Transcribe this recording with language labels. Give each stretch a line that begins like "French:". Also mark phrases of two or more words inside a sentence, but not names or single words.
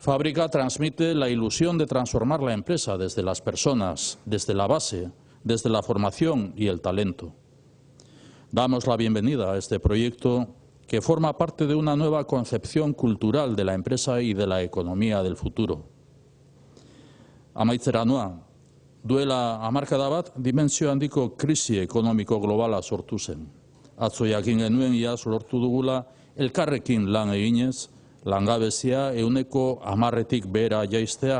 Spanish: Fábrica transmite la ilusión de transformar la empresa desde las personas, desde la base, desde la formación y el talento. Damos la bienvenida a este proyecto que forma parte de una nueva concepción cultural de la empresa y de la economía del futuro.
Basque: Amaitzera noa, duela hamarkada bat dimensio handiko krisi ekonomiko globala sortu zen. Atzo jakin genuen iaz lortu dugula elkarrekin lan eginez, langabezia 10%tik behera jaistea.